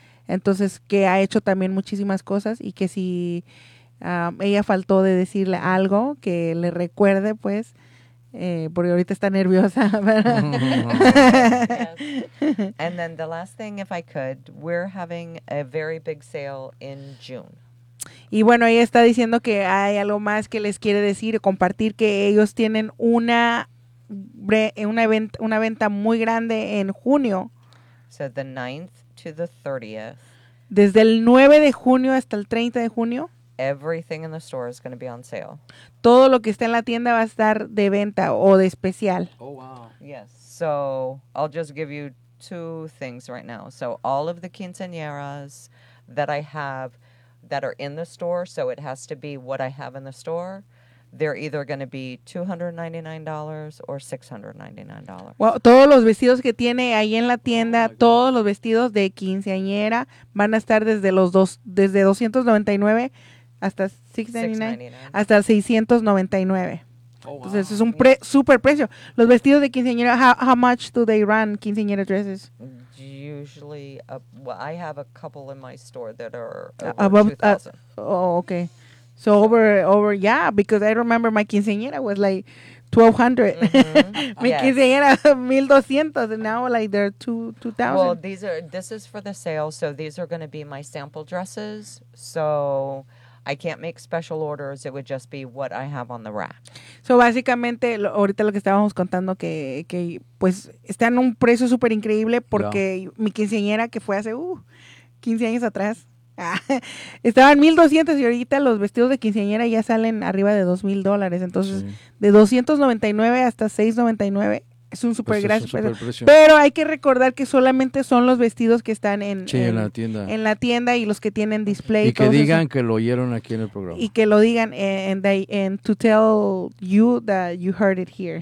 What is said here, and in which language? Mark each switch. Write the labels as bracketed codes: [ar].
[es] Entonces, que ha hecho también muchísimas cosas y que si ella faltó de decirle algo, que le recuerde, pues, porque ahorita está nerviosa. [en] Yes. And then the last thing, if I could, we're having a very big sale in June. [es] Y bueno, ella está diciendo que hay algo más que les quiere decir y compartir, que ellos tienen una venta muy grande en junio. [en] So the 9th to the 30th. [es] Desde el 9 de junio hasta el 30 de junio. [en] Everything in the store is going to be on sale. [es] Todo lo que está en la tienda va a estar de venta o de especial. [en] Oh, wow. Yes. So I'll just give you two things right now. So all of the quinceañeras that I have that are in the store, so it has to be what I have in the store, they're either going to be $299 or $699. [es] Well, todos los vestidos que tiene ahí en la tienda, todos los vestidos de quinceañera van a estar desde los dos, desde $299 hasta $699, hasta $699. Oh, wow. Entonces, es un super precio. Los vestidos de quinceañera, [en] how much do they run, quinceañera dresses? Usually, I have a couple in my store that are above 2,000. Oh, okay. So over, yeah, because I remember my quinceañera was like 1,200. Mm-hmm. Yes. Quinceañera 1,200, and now like they're 2,000. Well, this is for the sale, so these are going to be my sample dresses. So I can't make special orders. It would just be what I have on the rack. [es] So básicamente, ahorita lo que estábamos contando que pues está en un precio súper increíble porque mi quinceañera que fue hace 15 años atrás. Estaban 1,200 y ahorita los vestidos de quinceañera ya salen arriba de $2,000. Entonces, sí. De $299 hasta $699 es un super gracioso precio. Pero hay que recordar que solamente son los vestidos que están en la tienda. En la tienda y los que tienen display. Y que digan que lo oyeron aquí en el programa. Y que lo digan. [en] And to tell you that you heard it here.